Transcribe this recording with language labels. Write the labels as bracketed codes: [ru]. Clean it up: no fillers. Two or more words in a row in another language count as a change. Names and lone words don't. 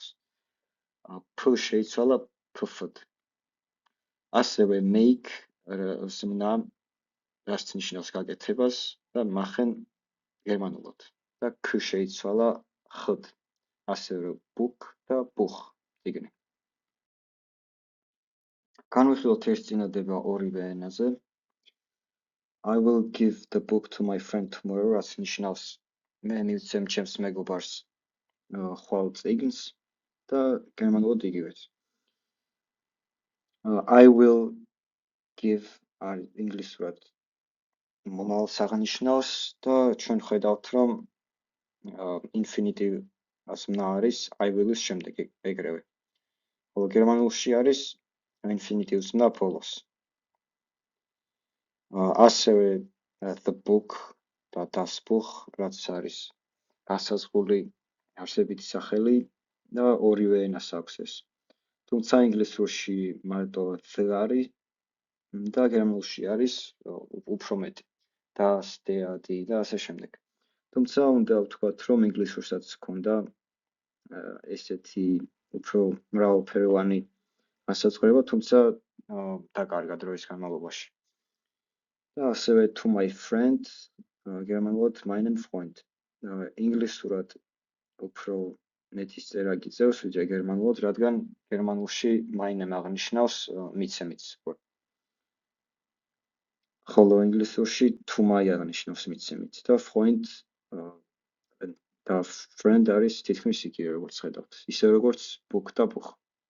[ka] P შეიცვალა P-თ. ასევე make ზმნა, რაც ნიშნავს გაკეთებას და machen გერმანულად. და K შეიცვალა X-თ. ასევე book და buch წიგნი. განვიხილოთ ეს წინადადება ორივე ენაზე. [en] I will give the book to my friend tomorrow, [ka] რაც ნიშნავს მე მივცემ ჩემს მეგობარს ხვალ წიგნს და გერმანულად იგივეც. [en] I will give [ka] ინგლისურად მომავალს აღნიშნავს და ჩვენ ხედავთ, რომ infinitive ზმნა არის [en] I will- [ka] ის შემდეგ ეგრევე. ხოლო გერმანულში არის infinitive ზმნა ბოლოს. ასევე [en] the book [ka] და [de] das Buch, [ka] რაც არის გასაზღვრული არსებითი სახელი და ორივე ენას აქვს ეს. თუმცა ინგლისურში მარტო the არის და გერმანულში არის უფრო მეტი. [de] Das, der, die [ka] და ასე შემდეგ. თუმცა უნდა ვთქვათ, რომ ინგლისურსაც ჰქონდა ესეთი უფრო მრავალფეროვანი განსაზღვრება, თუმცა დაკარგა დროის განმავლობაში. და ასევე [en] to my friend [ka] გერმანულად [de] meinen Freund. [ka] ინგლისურად უფრო მეტის წერა გიწევს, ვიდრე გერმანულად, რადგან გერმანულში meinen აღნიშნავს მიცემიც. ხოლო ინგლისურში [en] to my [ka] აღნიშნავს მიცემით და Freund და friend არის თითქმის იგივე, როგორც ხედავთ. ისე როგორც book და buch.